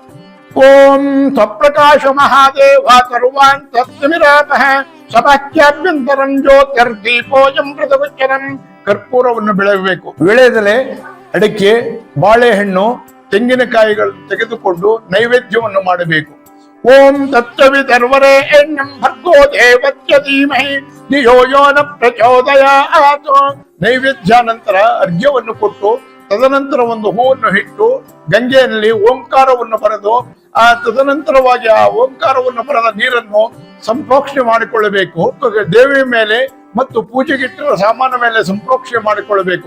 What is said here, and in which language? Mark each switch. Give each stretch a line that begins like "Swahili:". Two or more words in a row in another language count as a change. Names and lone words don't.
Sanskrit: ಓಂ ಸ್ವಪ್ರಕಾಶ ಮಹಾದೇವ ಸರ್ವಾನ್ ತತ್ಮಿರಾಪಃ ಸಭಾಖ್ಯಾಭ್ಯಂತರಂ ಜ್ಯೋತಿರ್ದೀಪೋಜಂ ಪ್ರತಿಗುಚ್ಛರಂ.
Kannada: ಕರ್ಪೂರವನ್ನು ಬೆಳೆಯಬೇಕು. ವಿಳೆದೆಲೆ, ಅಡಿಕೆ, ಬಾಳೆಹಣ್ಣು, ತೆಂಗಿನಕಾಯಿಗಳನ್ನು ತೆಗೆದುಕೊಂಡು ನೈವೇದ್ಯವನ್ನು ಮಾಡಬೇಕು.
Sanskrit: ಓಂ ತತ್ಸವಿತರ್ವರೆ ಎಣ್ಣಂ ಭರ್ಗೋ ದೇವಸ್ಯ ಧೀಮಹಿ ಧಿಯೋ ಯೋ ನ ಪ್ರಚೋದಯಾತ್.
Kannada: ನೈವೇದ್ಯ ನಂತರ ಅರ್ಘ್ಯವನ್ನು ಕೊಟ್ಟು ತದನಂತರ ಒಂದು ಹೂವನ್ನು ಇಟ್ಟು ಗಂಗೆಯಲ್ಲಿ ಓಂಕಾರವನ್ನು ಬರೆದು ತದನಂತರವಾಗಿ ಆ ಓಂಕಾರವನ್ನು ಬರೆದ ನೀರನ್ನು ಸಂಪ್ರೋಕ್ಷಣೆ ಮಾಡಿಕೊಳ್ಳಬೇಕು. ದೇವಿಯ ಮೇಲೆ ಮತ್ತು ಪೂಜೆಗಿಟ್ಟಿರುವ ಸಾಮಾನ ಮೇಲೆ ಸಂಪ್ರೋಕ್ಷಣೆ ಮಾಡಿಕೊಳ್ಳಬೇಕು.